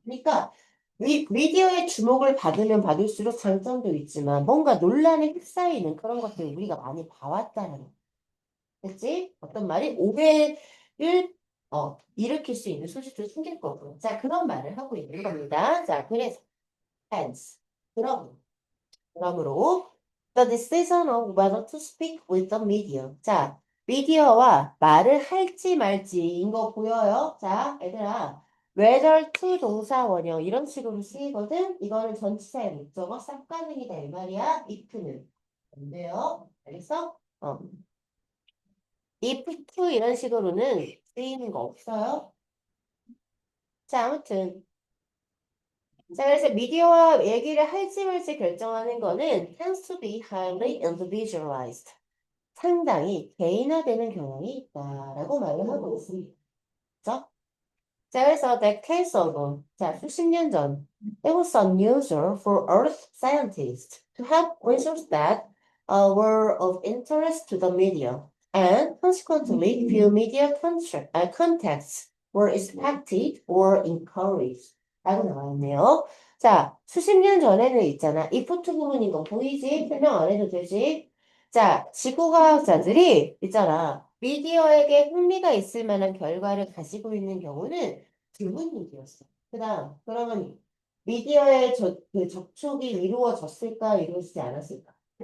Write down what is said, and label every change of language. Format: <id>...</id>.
<ko>그러니까 미디어의 주목을 받으면 받을수록 장점도 있지만 뭔가 논란에 휩싸이는 그런 것들을 우리가 많이 봐왔다는 거. 그치? 어떤 말이 오해를 일으킬 수 있는 소지도 생길 거고. 자, 그런 말을 하고 있는 겁니다. 자, 그래서</ko> <en>hence</en> <ko>그러므로</ko> <en>the decision of whether to speak with the media.</en> <ko>자, 미디어와 말을 할지 말지인 거 보여요? 자, 얘들아. whether to 동사 원형 이런 식으로 쓰이거든? 이거는 전치사의 목적어 쌉가능이다 이 말이야. if는. 안 돼요? 알겠어? if to 이런 식으로는 쓰이는 거 없어요? 자, 아무튼 자, 그래서 미디어와 얘기를 할지 말지 결정하는 거는</ko> <en>tends to be highly individualized.</en> <ko>상당히 개인화되는 경향이 있다라고 말을 하고 있습니다. 그죠? 자, 그래서</ko> <en>decades ago,</en> <ko>자, 수십 년 전,</ko> <en>it was unusual for earth scientists to have research that were of interest to the media, and consequently, few media contacts were expected or encouraged.</en> <ko>라고 나와 있네요. 자, 수십 년 전에는 있잖아. 이 포트 부분인 거 보이지? 설명 안 해도 되지? 자, 지구과학자들이 있잖아. 미디어에게 흥미가 있을 만한 결과를 가지고 있는 경우는 드문 일이었어. 그러면 미디어의 그 접촉이 이루어졌을까, 이루어지지 않았을까?</ko>